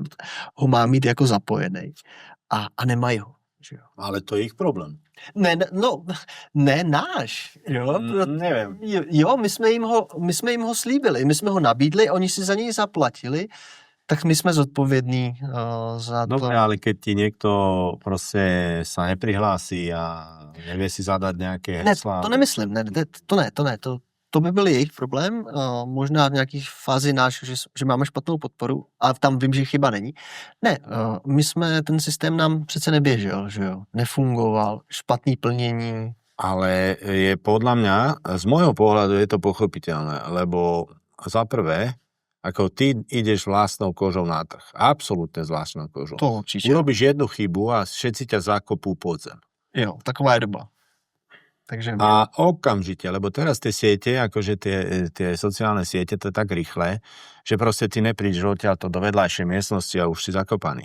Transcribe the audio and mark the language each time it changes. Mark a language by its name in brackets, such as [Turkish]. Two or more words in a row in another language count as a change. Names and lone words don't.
[Czech] Ho má mít jako zapojený. A nemají ho. Že jo. [Slovak] Ale to je ich problém. [Czech] Ne náš. Jo? [Slovak] Neviem. [Czech] Jo, my jsme jim ho slíbili, my jsme ho nabídli, oni si za něj zaplatili, tak my jsme zodpovědní za to. [Slovak] Dobre, ale keď ti niekto proste sa neprihlási a nevie si zadať nejaké heslá. [Czech] Ne, to nemyslím, to by byl jejich problém, možná v nějaký fázi náš, že máme špatnou podporu a tam vím, že chyba není. Ne, ten systém nám přece neběžel, že jo, nefungoval, špatný plnění. [Slovak] Ale je podľa mňa, z môjho pohľadu je to pochopiteľné, lebo za prvé, ako ty ideš vlastnou kožou na trh, absolútne s vlastnou kožou. To určite. Urobíš jednu chybu a všetci ťa zakopú pod zem. [Czech] Jo, taková je doba. Takže... [Slovak] A okamžite, lebo teraz tie siete, akože tie sociálne siete, to je tak rýchle, že proste ty neprídeš odtiaľto do vedľajšej miestnosti a už si zakopaný.